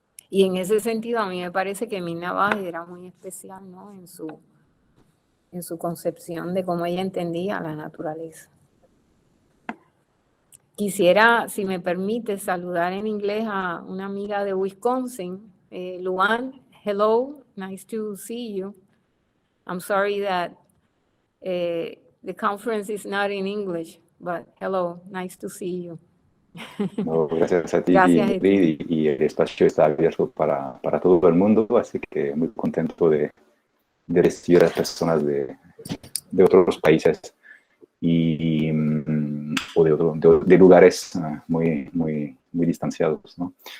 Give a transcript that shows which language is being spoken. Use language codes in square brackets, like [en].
[es] Y en ese sentido a mí me parece que Myrna Báez era muy especial, ¿no? En su concepción de cómo ella entendía la naturaleza. Quisiera, si me permite, saludar en inglés a una amiga de Wisconsin, Luan. [en] Hello, nice to see you. I'm sorry that the conference is not in English, but hello, nice to see you. [es] No, gracias a ti, Gracias, Ingrid, y el espacio está abierto para todo el mundo, así que muy contento de recibir a personas de otros países o de lugares muy distanciados, ¿no?